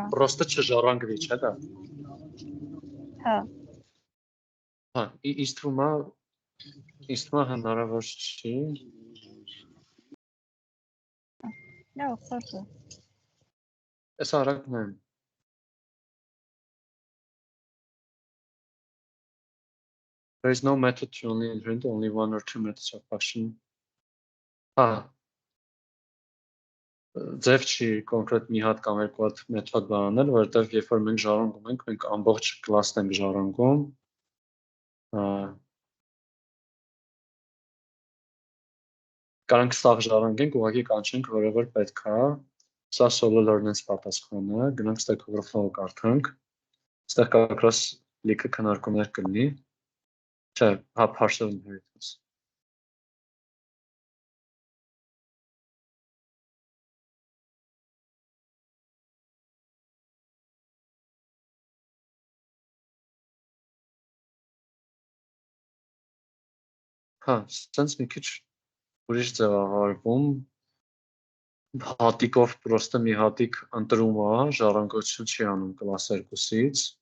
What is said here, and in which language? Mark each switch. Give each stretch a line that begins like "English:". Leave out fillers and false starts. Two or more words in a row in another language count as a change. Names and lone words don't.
Armenian: պրոստը չժառանգվի, չէ՞ դա։ հա, Հա, ինձ թվում է հնարավոր չի։ լավ, սարսը։ Այս արագն է։
English: There is no method to only invent only one or two methods of action.
Armenian: Հա, ձև չի կոնկրետ մի հատ կամ երկու հատ մեթոդ բանել, որովհետև երբ որ մենք ժառանգում ենք, մենք ամբողջ կլասն ենք ժառանգում։ Կարանք սաղ ժառանգենք, ուղղակի կանչենք, որևէ պետք է։ Սա solo learn-ից պատասխանը, գնանք Stack Overflow-ը կարդանք։ Այստեղ կակրաս լիքը քննարկումներ կլինի։ Չէ, հա,
English: partial inheritance։
Armenian: Հա, սենց մի քիչ ուրիշ ձևավորվում, հատիկով պրոստը մի հատիկ ընտրում է, ժառանգություն չի անում կլաս 2-ից,